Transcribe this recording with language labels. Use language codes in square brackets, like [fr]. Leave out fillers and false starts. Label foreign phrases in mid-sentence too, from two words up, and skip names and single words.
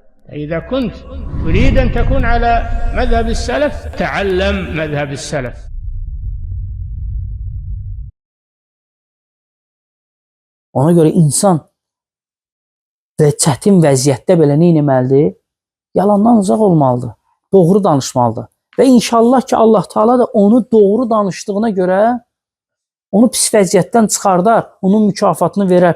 [ar] إذا كنت تريد أن تكون على مذهب السلف تعلم مذهب السلف. [az] Ona görə insan çətin vəziyyətdə belə nə etməlidir? Yalandan uzaq olmalıdır. Doğru danışmalıdır. Və inşallah ki Allah Taala da onu doğru danışdığına görə onu pis vəziyyətdən çıxardar, onun mükafatını verər.